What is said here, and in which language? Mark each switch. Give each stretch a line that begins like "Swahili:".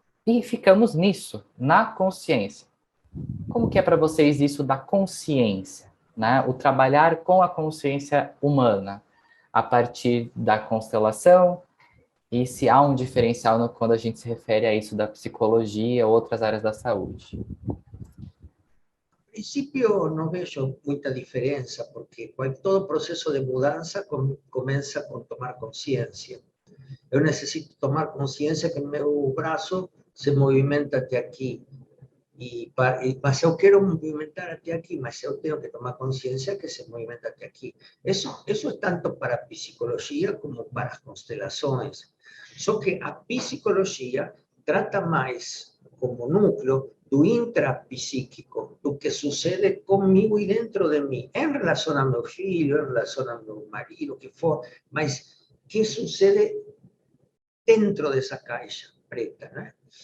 Portuguese: E ficamos nisso, na consciência. Como que é para vocês isso da consciência, né? O trabalhar com a consciência humana a partir da constelação, e se há um diferencial quando a gente se refere a isso da psicologia ou outras áreas da saúde?
Spanish: En principio no veo mucha diferencia, porque todo proceso de mudanza comienza con tomar conciencia. Yo necesito tomar conciencia que mi brazo se movimenta hacia aquí.
Portuguese: Mas eu quero movimentar até aqui, mas eu tenho que tomar consciência que se movimenta até aqui. Isso é tanto para a psicologia como para as constelações. Só que a psicologia trata mais como núcleo do intrapsíquico, do que sucede comigo e dentro de mim, em relação a meu filho, em relação a meu marido, o que for, mas que sucede dentro dessa caixa preta, né?